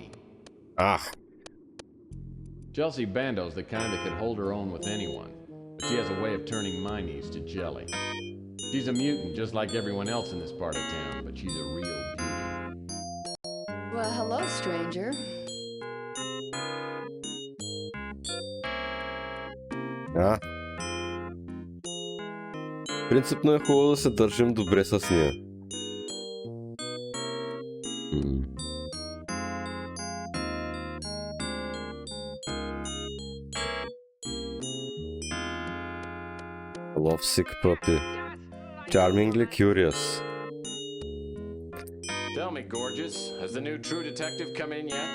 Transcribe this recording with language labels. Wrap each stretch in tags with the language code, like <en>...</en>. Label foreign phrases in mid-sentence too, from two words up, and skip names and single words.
<en>Ah. Chelsea Bando's the kind that could hold her own with anyone, but she has a way of turning my knees to jelly. She's a mutant just like everyone else in this part of town, but she's a real beauty. Well, hello, stranger.</en> <bg>Принципно е хубаво да се държим добре с нея.</bg> <en>Lovesick puppy. Charmingly curious. Tell me, gorgeous, has the new True Detective come in yet?</en>